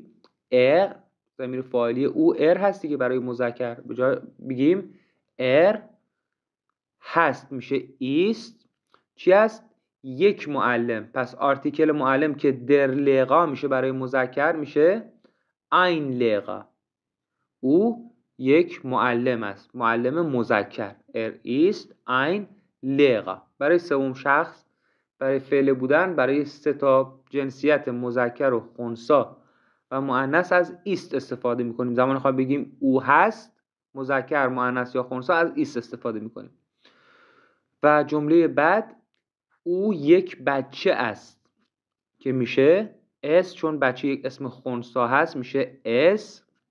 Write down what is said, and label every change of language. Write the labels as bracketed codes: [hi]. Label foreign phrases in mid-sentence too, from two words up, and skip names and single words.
[fa] ضمیر فاعلی او هستی که برای مذکر به جای بگیم هست میشه ist. چی هست؟ یک معلم. پس آرتیکل معلم که در لغا میشه برای مذکر میشه [de] ein Lehrer. [fa] او یک معلم است، معلم مذکر. [de] ist ein Lehrer. [fa] برای سوم شخص، برای فعل بودن، برای سه تا جنسیت مذکر و خنثی و مؤنث از است استفاده میکنیم. زمان خواهیم بگیم او هست، مذکر، مؤنث یا خنثی، از است استفاده میکنیم. و جمله بعد او یک بچه است که میشه اس، چون بچه یک اسم خنثی هست میشه اس.